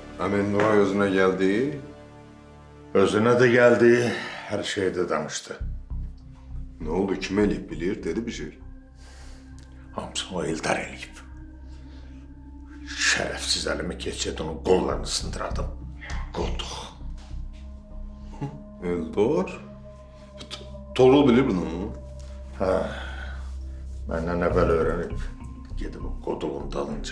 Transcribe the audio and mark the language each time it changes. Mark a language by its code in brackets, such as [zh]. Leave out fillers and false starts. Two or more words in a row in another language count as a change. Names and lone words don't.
[tr] Hani Nuray özüne geldi. Özüne de geldi, her şeyi de danıştı. [az] Ne oldu, kim eləyib bilir, dedi bir şey. Hamısını o Eldar eləyib. Şərəfsiz əlimi keçirdi, onun qollarını sındırdım. Qolduq. Eldar? Toğrul bilir bunu. Məndən əvvəl öyrənib, gedib o qoduğun dalınca.